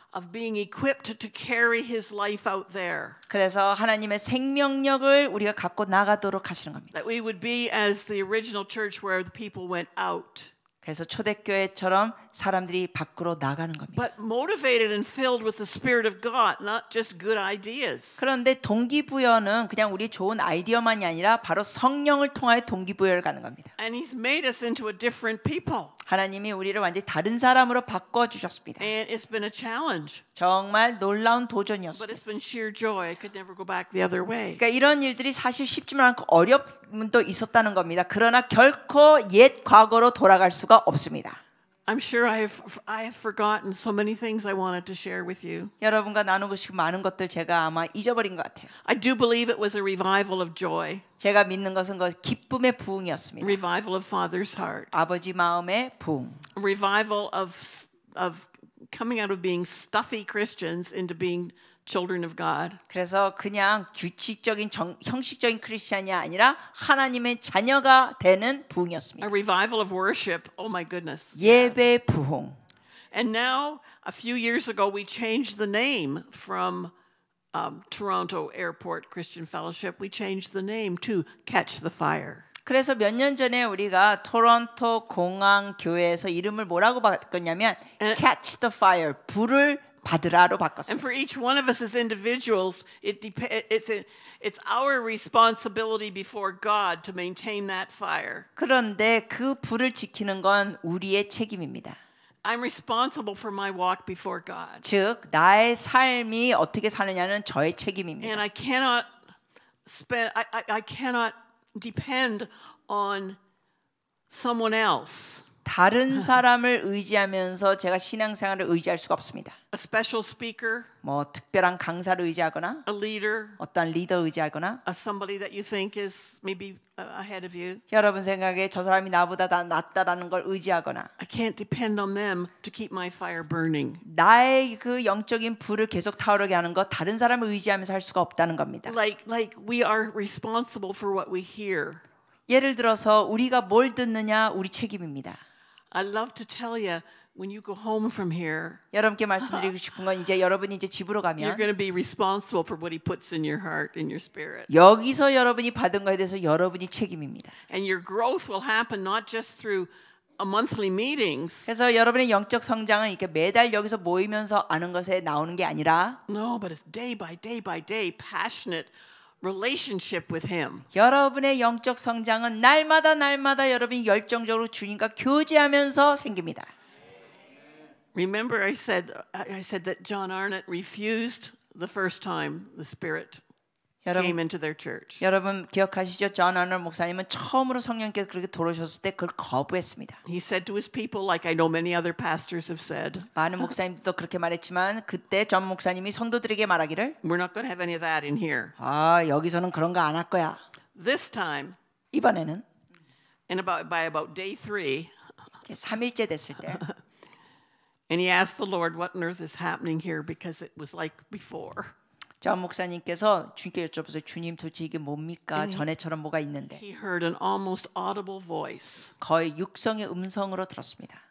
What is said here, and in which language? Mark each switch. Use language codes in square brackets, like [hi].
[en] Of being equipped to carry his life out there. [ko] 그래서 하나님의 생명력을 우리가 갖고 나가도록 하시는 겁니다. [en] That we would be as the original church where the people went out. [ko] 그래서 초대교회처럼 사람들이 밖으로 나가는 겁니다. [en] But motivated and filled with the Spirit of God, not just good ideas. [ko] 그런데 동기부여는 그냥 우리 좋은 아이디어만이 아니라 바로 성령을 통하여 동기부여를 가는 겁니다. [en] And he's made us into a different people. [ko] 하나님이 우리를 완전히 다른 사람으로 바꿔주셨습니다. [en] And it's been a challenge. [ko] 정말 놀라운 [en] But [ko] 도전이었습니다. [en] it's been sheer joy. I could never go back the other way. [ko] 그러니까 이런 일들이 사실 쉽지만 않고 어려움도 있었다는 겁니다. 그러나 결코 옛 과거로 돌아갈 수가 없습니다. [en] I'm sure I have forgotten so many things I wanted to share with you. [ko] 여러분과 나누고 싶은 많은 것들 제가 아마 잊어버린 것 같아요. [en] I do believe it was a revival of joy, [ko] 제가 믿는 것은 그 기쁨의 부흥이었습니다. [en] revival of Father's heart, [ko] 아버지 마음의 부흥. [en] a revival of coming out of being stuffy Christians into being children of God. [ko] 그래서 그냥 규칙적인 형식적인 크리스찬이 아니라 하나님의 자녀가 되는 부흥이었습니다. [en] A revival of worship. Oh my goodness. [ko] 예배 부흥. [en] And now, a few years ago, we changed the name from Toronto Airport Christian Fellowship. We changed the name to Catch the Fire. [ko] 그래서 몇 년 전에 우리가 토론토 공항 교회에서 이름을 뭐라고 바꿨냐면 Catch the Fire, 불을 받으라로 [en] And [ko] 바꿨습니다. [en] for each one of us as individuals, it's our responsibility before God to maintain that fire. [ko] 그런데 그 불을 지키는 건 우리의 책임입니다. [en] I'm responsible for my walk before God. [ko] 즉 나의 삶이 어떻게 사느냐는 저의 책임입니다. [en] And I cannot I cannot depend on someone else. [ko] 다른 사람을 의지하면서 제가 신앙생활을 의지할 수가 없습니다. [en] A special speaker, [ko] 뭐 특별한 강사를 의지하거나 [en] a leader, [ko] 어떤 리더 의지하거나 [en] somebody that you think is maybe ahead of you. [ko] 여러분 생각에 저 사람이 나보다 다 낫다라는 걸 의지하거나 [en] I can't depend on them to keep my fire burning. [ko] 나의 그 영적인 불을 계속 타오르게 하는 것 다른 사람을 의지하면서 할 수가 없다는 겁니다. [en] Like we are responsible for what we hear. [ko] 예를 들어서 우리가 뭘 듣느냐 우리 책임입니다. [en] I love to tell you when you go home from here, [ko] 여러분께 말씀드리고 싶은 건 이제 여러분이 이제 집으로 [en] you're [ko] 가면 [en] going to be responsible for what he puts in your heart, in your spirit. [ko] 여기서 여러분이 받은 거에 대해서 여러분이 책임입니다. [en] And your growth will happen not just through a monthly meetings. [ko] 그래서 여러분의 영적 성장은 이렇게 매달 여기서 모이면서 아는 것에 나오는 게 아니라 [en] No, but it's day by day by day, passionate relationship with him. [ko] 여러분의 영적 성장은 날마다 여러분이 열정적으로 주님과 교제하면서 생깁니다. [en] Remember I said that John Arnott refused the first time the Spirit came into their church. [ko] 여러분 기억하시죠? 존 아놀드 목사님은 처음으로 성령께서 그렇게 들어오셨을 때 그걸 거부했습니다. [en] He said to his people, like I know many other pastors have said, [ko] 많은 목사님들도 그렇게 말했지만 그때 존 목사님이 성도들에게 말하기를 [en] we're not going to have any of that in here. [ko] 여기서는 그런 거 안 할 거야. [en] This time, [ko] 이번에는 [en] by about day 3, [ko] 이제 3일째 됐을 때 [en] and he asked the Lord, what on earth is happening here? Because it was like before. [ko] 존 목사님께서 주님께 여쭤보세요. 주님 도대체 이게 뭡니까? 전에처럼 뭐가 있는데. [en] He heard an almost audible voice [ko] 거의 육성의 음성으로 들었습니다.